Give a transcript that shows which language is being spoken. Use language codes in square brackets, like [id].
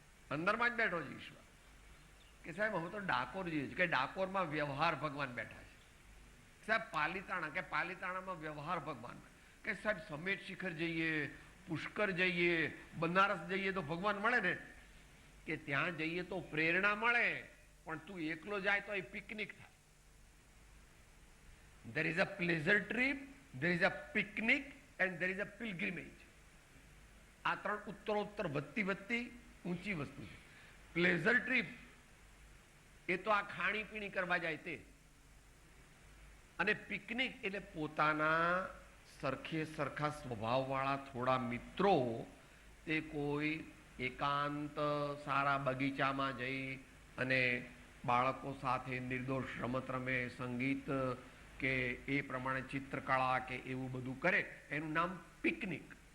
[gu] અંદરમાં જ બેઠો છે ઈશ્વર. કે સાહેબ હું તો ડાકોર જઈએ કે ડાકોરમાં વ્યવહાર ભગવાન બેઠા છે. સાહેબ પાલીતાણા કે પાલીતાણામાં વ્યવહાર ભગવાન. કે સાહેબ સમેત શિખર જઈએ, પુષ્કર જઈએ, બનારસ જઈએ તો ભગવાન મળે ને. કે ત્યાં જઈએ તો પ્રેરણા મળે, પણ તું એકલો જાય તો એ પિકનિક થાય. [en] there is a pleasure trip, there is a picnic and there is a pilgrimage. [gu] આ ત્રણ ઉત્તરોત્તર વધતી ઊંચી વસ્તુ છે. પ્લેઝર ટ્રીપ એ તો આ ખાણીપીણી કરવા જાય તે, અને પિકનિક એટલે પોતાના સરખા સ્વભાવવાળા થોડા મિત્રો તે કોઈ એકાંત સારા બગીચામાં જઈ અને બાળકો સાથે નિર્દોષ રમત રમે, સંગીત કે એ પ્રમાણે ચિત્રકળા કે એવું બધું કરે, એનું નામ પિકનિક.